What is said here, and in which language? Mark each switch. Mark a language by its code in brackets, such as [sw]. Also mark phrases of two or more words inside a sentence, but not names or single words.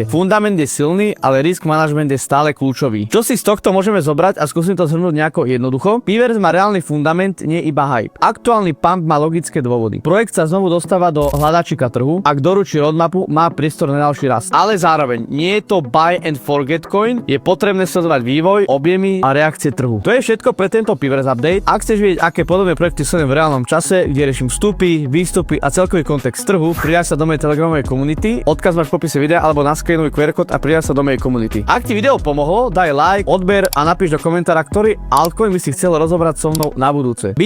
[sk] Fundament je silný, ale risk manažment je stále kľúčový. Čo si z tohto môžeme zobrať a skúsim to zhrnúť nejako jednoducho? Piverse má reálny fundament, nie iba hype. Aktuálny pump má logické dôvody. Projekt sa znovu dostáva do hľadačika trhu. Ak doručí roadmapu, má priestor na ďalší rast. Ale zároveň nie je to [en] buy and forget coin, [sk] je potrebné sledovať vývoj, objemy a reakcie trhu. To je všetko pre tento Piverse update. Ak chceš vidieť, aké podobné projekty sledujem v reálnom čase, kde riešim vstupy, výstupy a celkový kontext trhu, pridaj sa do mojej telegramovej komunity. Odkaz máš v popise videa alebo naskenuj QR kód a pridaj sa do mojej komunity. Ak ti video pomohlo, daj like, odber a napíš do komentára, ktorý altcoin by si chcel rozobrať so mnou na budúce.